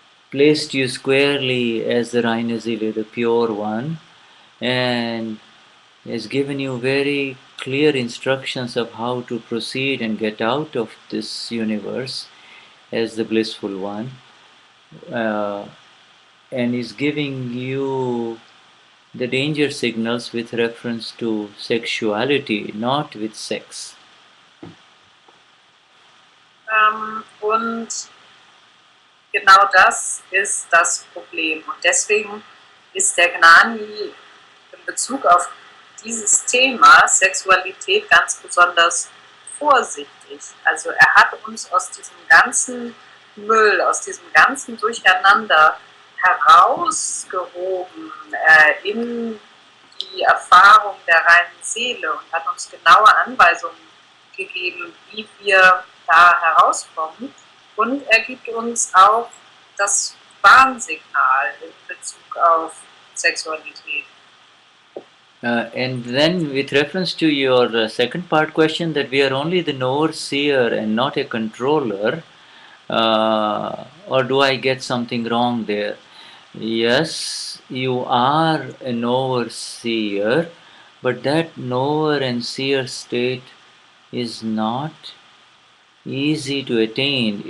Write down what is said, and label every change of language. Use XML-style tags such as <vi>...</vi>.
<en>placed you squarely as the Rhinazili, the pure one, and has given you very clear instructions of how to proceed and get out of this universe as the blissful one, uh, and is giving you the danger signals with reference to sexuality, not with sex.</en> <de>Und genau das ist das Problem. Und deswegen ist der Gnani in Bezug auf dieses Thema Sexualität ganz besonders vorsichtig. Also er hat uns aus diesem ganzen Müll, aus diesem ganzen Durcheinander herausgehoben in die Erfahrung der reinen Seele und hat uns genaue Anweisungen gegeben, wie wir da herauskommen. Und er gibt uns auch das Warnsignal in Bezug auf Sexualität.</de> <en>And then, with reference to your second part question, that we are only the knower seer and not a controller, or do I get something wrong there? Yes, you are a knower seer, but that knower and seer state is not easy to attain.</en>